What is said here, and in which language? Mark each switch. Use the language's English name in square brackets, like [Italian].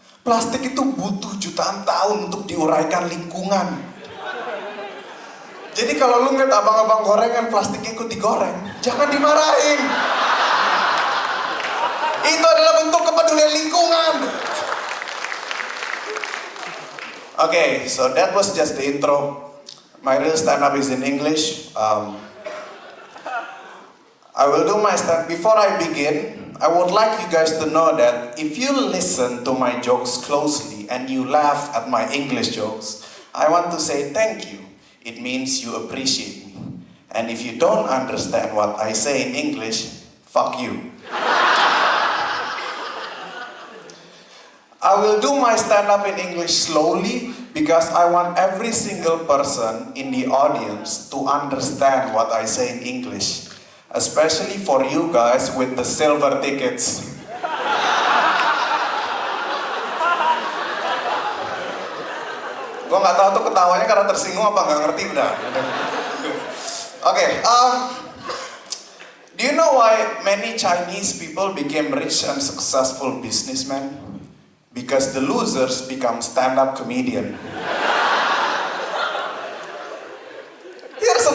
[Indonesian] Plastik itu butuh jutaan tahun untuk diuraikan lingkungan. Jadi kalau lu ngeliat abang-abang gorengan plastiknya ikut digoreng, jangan dimarahin. Itu adalah bentuk kepedulian lingkungan. [English] Okay, so that was just the intro. My real stand-up is in English. I will do my stand. Before I begin, I would like you guys to know that if you listen to my jokes closely and you laugh at my English jokes, I want to say thank you. It means you appreciate me. And if you don't understand what I say in English, fuck you. I will do my stand-up in English slowly because I want every single person in the audience to understand what I say in English. Especially for you guys with the silver tickets. [Indonesian] Gue nggak tahu tuh ketawanya karena tersinggung apa nggak ngerti udah. [English] Okay, do you know why many Chinese people became rich and successful businessmen? Because the losers become stand-up comedian. Here's a